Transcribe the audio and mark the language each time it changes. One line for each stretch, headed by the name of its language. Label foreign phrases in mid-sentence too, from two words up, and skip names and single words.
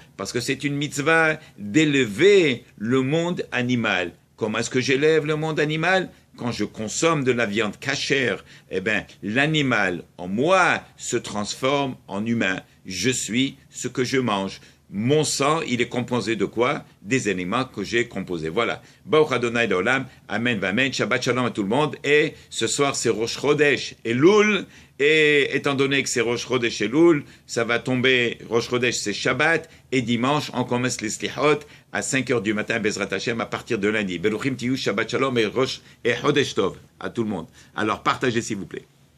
French: Parce que c'est une mitzvah d'élever le monde animal. Comment est-ce que j'élève le monde animal? Quand je consomme de la viande cachère, eh bien, l'animal en moi se transforme en humain. Je suis ce que je mange. Mon sang, il est composé de quoi? Des éléments que j'ai composés. Voilà.
Hebrew: ברוך אדוני לעולם אמן אמן שבת שלום
French: à tout le monde. Et ce soir, c'est
Hebrew: ראש חודש
French: et Loul. Et étant donné que c'est
Hebrew: ראש חודש
French: et Loul, ça va tomber,
Hebrew: ראש חודש
French: c'est Shabbat. Et dimanche, on commence les Slihot à 5h du matin,
Hebrew: בעזרת השם,
French: à partir de lundi.
Hebrew: ברוכים תהיו שבת שלום et Rosh et חודש טוב
French: à tout le monde. Alors partagez s'il vous plaît.